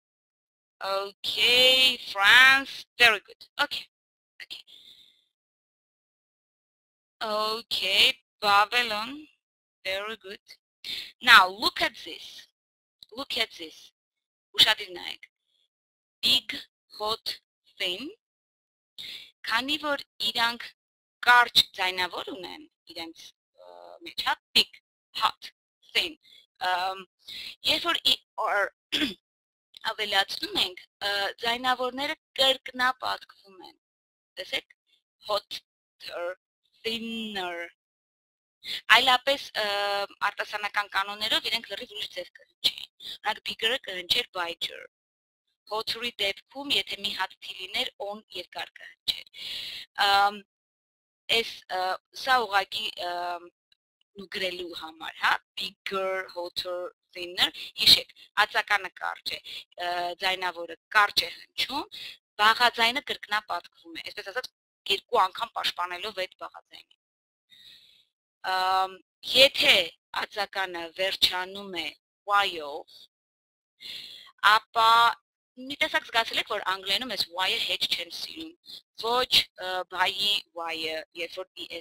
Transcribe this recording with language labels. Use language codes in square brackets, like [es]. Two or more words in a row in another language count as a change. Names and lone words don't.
[en] Okay, France. Very good. Okay. Okay. Okay, Babylon. Very good. Now look at this. Look at this. Ushadinaik. Big, hot, thin. [hy] Քանի որ իրանք կարճ ձայնավոր ունեն, իրենց մեջ հա [en] big, hot, thin. [hy] Երբ որ or ավելացնում ենք, ձայնավորները կրկնապատկվում են։ Տեսեք, [en] hotter, thinner. [hy] Այլապես արտասանական կանոններով իրենք լրիվ ուրիշ ձև կհնչեին։ Նրանք bigger-ը կհնչեր bigger։ Hotter-ի դեպքում, եթե մի հատ թի լիներ, on երկար կհնչեր։ Այս սա ուղղակի գրելու համար, հա, [en] bigger, hotter, thinner, [hy] հիշեք, ածականը կարճ է, ձայնավորը կարճ է հնչում, բաղաձայնը կրկնապատկվում է, այսպես ասած երկու անգամ պաշտպանելով այդ բաղաձայնին։ Եթե ածականը վերջանում է y-ով, ապա մի տեսակ զգացել եք, որ անգլերենում այս y-ը հետ չեն սիրում, ոչ բայի y-ը, երբ որ es